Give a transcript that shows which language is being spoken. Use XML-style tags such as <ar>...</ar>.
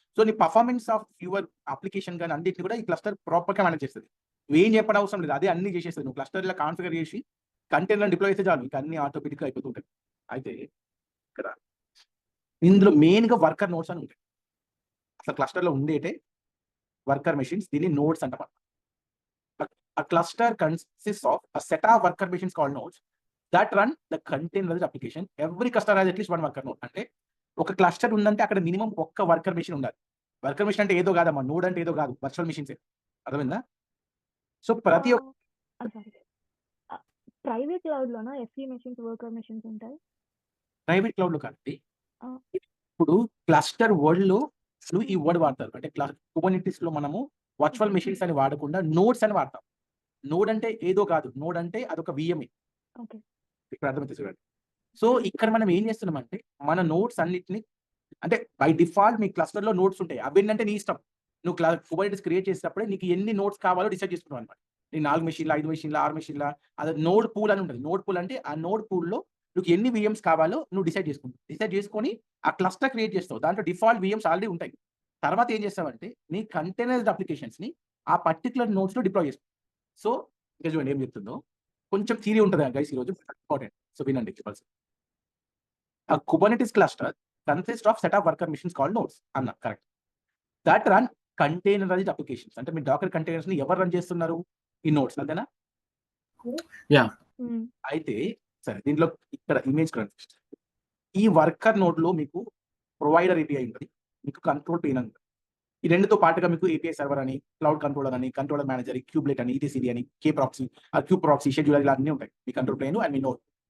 <te>So నీ performance of your application కానీ అన్నింటిని కూడా ఈ క్లస్టర్ ప్రాపర్ గా మేనేజ్ చేస్తుంది. నువ్వేం చెప్పడం అవసరం లేదు, అదే అన్ని చేసేస్తుంది. నువ్వు క్లస్టర్ ఇలా కాన్ఫిగర్ చేసి కంటైనర్ డిప్లాయ్ చేస్తే చాలు, ఇంకా అన్ని ఆటోమేటిక్ గా అయిపోతుంటాయి. అయితే ఇక్కడ ఇందులో మెయిన్ గా వర్కర్ నోడ్స్ అని ఉంటాయి. అసలు క్లస్టర్ లో ఉండేటే వర్కర్ మెషిన్స్, దీన్ని నోడ్స్ అంటారు.</te> <en>A cluster consists of a set of worker machines called nodes that run the containerized application. Every cluster has at least one worker node.</en> <te>అంటే ఒక cluster ఉందంటే అక్కడ మినిమం ఒక్క వర్కర్ మెషిన్ ఉండాలి. Worker machine అంటే ఏదో కాదమ్మా, నోడ్ అంటే ఏదో కాదు, వర్చువల్ మెషిన్స్. అర్థమైందా? సో ప్రతి ప్రైవేట్ క్లౌడ్ లోనా FE మెషిన్స్, వర్కర్ మెషిన్స్ ఉంటాయి? ప్రైవేట్ క్లౌడ్ లో కాదండి. ఇప్పుడు క్లస్టర్ వర్డ్ లో నువ్వు ఈ వర్డ్ వాడతారు. అంటే కుబర్నెటిస్ లో మనము వర్చువల్ మెషిన్స్ అని వాడకుండా నోడ్స్ అని వాడతాం. నోడ్ అంటే ఏదో కాదు, నోడ్ అంటే అదొక VME. ఇక్కడ అర్థమైతే చూడండి. సో ఇక్కడ మనం ఏం చేస్తున్నామంటే మన నోట్స్ అన్నిటిని, అంటే బై డిఫాల్ట్ మీ క్లస్టర్ లో నోట్స్ ఉంటాయి. అవి ఏంటంటే నీ ఇష్టం, నువ్వు కుబర్నెటిస్ క్రియేట్ చేసేటప్పుడే నీకు ఎన్ని నోట్స్ కావాలో డిసైడ్ చేసుకున్నావు అనమాట. నీ 4 మెషిన్ల, 5 మెషిన్ల, 6 మెషిన్ల, అది నోడ్ పూల్ అని ఉంటుంది. నోడ్ పూల్ అంటే ఆ నోడ్ పూల్లో నువ్వు ఎన్ని VMs కావాలో నువ్వు డిసైడ్ చేసుకుంటావు. డిసైడ్ చేసుకొని ఆ క్లస్టర్ క్రియేట్ చేస్తావు. దాంట్లో డిఫాల్ట్ VMs ఆల్రెడీ ఉంటాయి. తర్వాత ఏం చేస్తావంటే నీ కంటైనరైజ్డ్ అప్లికేషన్స్ ని ఆ పర్టికులర్ నోట్స్ లో డిప్లాయ్ చేస్తావు. సో ఇంకా చూడండి ఏం చెప్తుందో, కొంచెం థియరీ ఉంటుంది గైస్ ఈరోజు, ఇంపార్టెంట్. సో వినండి.</te> <en>A Kubernetes cluster consists of set of worker machines called nodes.</en> <te>అన్న కరెక్ట్.</te> <en>That run containerized applications.</en> <te>అంటే మీ డాకర్ కంటైనర్స్ ని ఎవరు రన్ చేస్తున్నారు? ఈ నోడ్స్, అంతేనా? యా. అయితే సరే, దీంట్లో ఇక్కడ ఇమేజ్ కనిపిస్తుంది. ఈ వర్కర్ నోడ్ లో మీకు ప్రొవైడర్ API ఉంటుంది, మీకు కంట్రోల్ ప్లేన్ అని. ఈ రెండుతో పాటుగా మీకు API సర్వర్ అని, క్లౌడ్ కంట్రోలర్ అని, కంట్రోలర్ మేనేజర్, క్యూబ్లెట్ అని, ETCD అని, K-ప్రాక్సీ, క్యూబ్ ప్రాక్సీ, షెడ్యూలర్, ఇలా అన్నీ ఉంటాయి మీ control plane and మీ node.</te>